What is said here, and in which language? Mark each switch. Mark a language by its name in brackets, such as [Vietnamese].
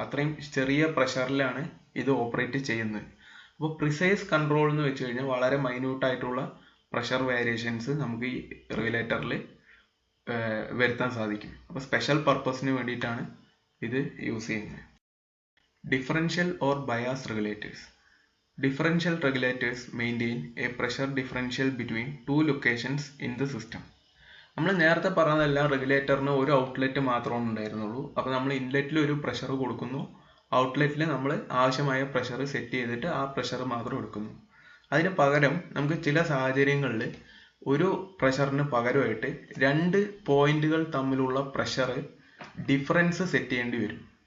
[Malayalam] അത്രയും ചെറിയ പ്രഷറിലാണ് ഇത് ഓപ്പറേറ്റ് ചെയ്യുന്നത്. അപ്പോൾ പ്രിസൈസ് കൺട്രോൾ എന്ന് വെച്ച് കഴിഞ്ഞാൽ വളരെ മൈന്യൂട്ടായിട്ടുള്ള പ്രഷർ വേരിയേഷൻസ് നമുക്ക് ഈ റെഗുലേറ്ററിൽ വരുത്താൻ സാധിക്കും. അപ്പോൾ സ്പെഷ്യൽ പർപ്പസിന് വേണ്ടിയിട്ടാണ് ഇത് യൂസ് ചെയ്യുന്നത്. [English] Differential or bias regulators. Differential regulators maintain a pressure differential between two locations in the system. [Malayalam] നമ്മൾ നേരത്തെ പറഞ്ഞതെല്ലാം റെഗുലേറ്ററിന് ഒരു ഔട്ട്ലെറ്റ് മാത്രമേ ഉണ്ടായിരുന്നുള്ളൂ. അപ്പോൾ നമ്മൾ ഇൻലെറ്റിൽ ഒരു പ്രഷർ കൊടുക്കുന്നു, ഔട്ട്ലെറ്റിൽ നമ്മൾ ആവശ്യമായ പ്രഷർ സെറ്റ് ചെയ്തിട്ട് ആ പ്രഷർ മാത്രം എടുക്കുന്നു. അതിന് പകരം നമുക്ക് ചില സാഹചര്യങ്ങളിൽ ഒരു പ്രഷറിന് പകരമായിട്ട് 2 പോയിന്റുകൾ തമ്മിലുള്ള പ്രഷർ ഡിഫറൻസ് സെറ്റ് ചെയ്യേണ്ടി വരും.